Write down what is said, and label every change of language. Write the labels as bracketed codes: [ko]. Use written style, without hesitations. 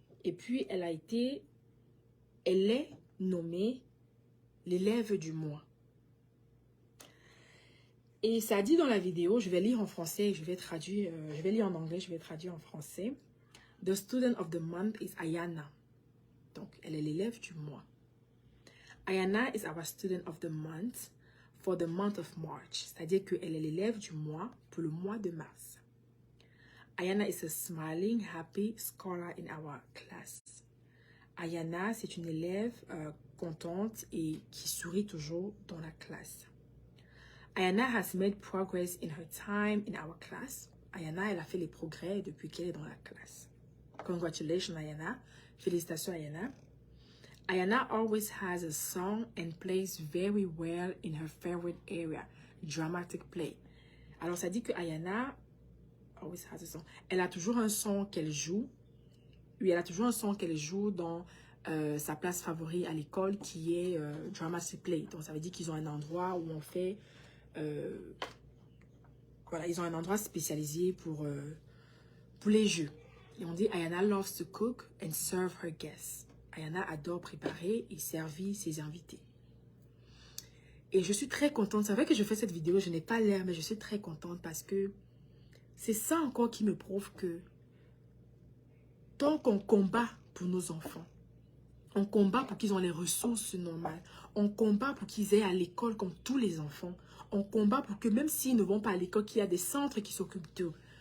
[fr] Et puis, elle est nommée l'élève du mois. Et ça dit dans la vidéo, je vais lire en français, je vais traduire, je vais lire en anglais, je vais traduire en français. [en] The student of the month is Ayana. [fr] Donc, elle est l'élève du mois. [en] Ayana is our student of the month for the month of March. [fr] C'est-à-dire qu'elle est l'élève du mois pour le mois de mars. [en] Ayana is a smiling, happy scholar in our class. [fr] Ayana, c'est une élève contente et qui sourit toujours dans la classe. [en] Ayana has made progress in her time in our class. [fr] Ayana, elle a fait les progrès depuis qu'elle est dans la classe. [en] Congratulations, Ayana. [fr] Félicitations, Ayana. [en] Ayana always has a song and plays very well in her favorite area, dramatic play. [fr] Alors, ça dit que [en] Ayana always has a song. [fr] Elle a toujours un son qu'elle joue. Oui, elle a toujours un son qu'elle joue dans sa place favorite à l'école qui est dramatic play. Donc, ça veut dire qu'ils ont un endroit où on fait... voilà, ils ont un endroit spécialisé pour les jeux. Et on dit [en] Ayana loves to cook and serve her guests. [fr] Ayana adore préparer et servir ses invités. Et je suis très contente. C'est vrai que je fais cette vidéo, je n'ai pas l'air, mais je suis très contente parce que c'est ça encore qui me prouve que tant qu'on combat pour nos enfants, on combat pour qu'ils aient les ressources normales, on combat pour qu'ils aient à l'école comme tous les enfants, on combat pour que même s'ils ne vont pas à l'école, qu'il y a des centres qui s'occupent d'eux.